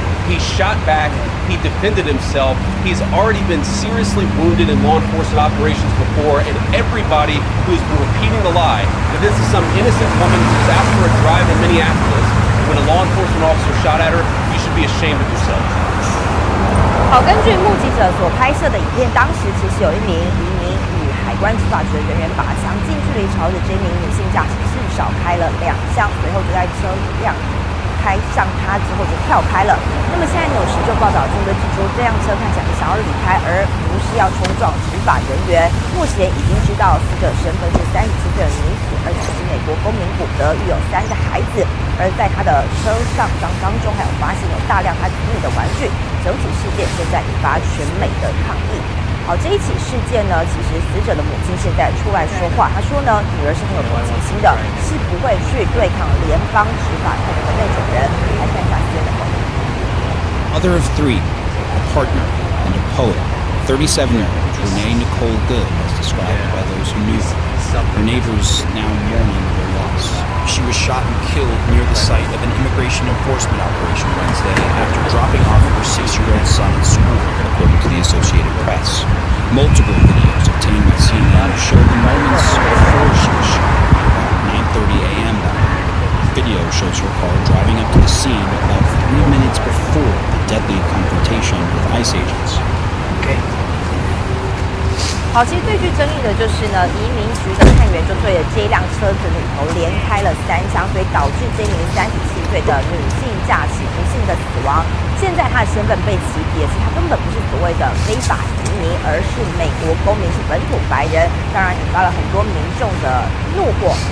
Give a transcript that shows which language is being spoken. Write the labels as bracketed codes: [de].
[en] He shot back, he defended himself. He's already been seriously wounded in law enforcement operations before, and everybody who's been repeating the lie that this is some innocent woman who was out for a drive in Minneapolis, when a law enforcement officer shot at her, you should be ashamed of yourself. [zh] 好，根据目击者所拍摄的影片，当时其实有一名移民与海关执法局的人员把枪近距离朝着这名女性驾驶至少开了2枪，随后就在车辆开向他之后就跳开了。那么现在有时就报道，军队指出这辆车看起来想要离开，而不是要冲撞执法人员。目前已经知道死者身份是37岁的女子，而且是美国公民古德，育有3个孩子。而在他的车上当中，还有发现有大量他子女的玩具。整体事件现在引发全美的抗议。好，这一起事件呢，其实死者的母亲现在出来说话，她说呢，女儿是很有同情心的，是不会去对抗联邦执法部门的那种人。来看一下今天的报道。 [en] Mother of 3, a partner, and a poet, 37-year-old Renee Nicole Good, as described by those who knew her. Her neighbors now mourning their loss. She was shot and killed near the site of an immigration enforcement operation Wednesday after dropping off her 6-year-old son at school, according to the Associated Press. Multiple videos obtained by CNN show the moments before she was shot at 9:30 a.m. that morning. Video shows her car driving up to the scene about 3 minutes before the deadly confrontation with ICE agents. Okay. [zh] 好，其实最具争议的就是呢，移民局的探员就对着这一辆车子里头连开了3枪，所以导致这名37岁的女性驾驶不幸的死亡。现在她的身份被起底，是她根本不是所谓的非法移民，而是美国公民，是本土白人，当然引发了很多民众的怒火。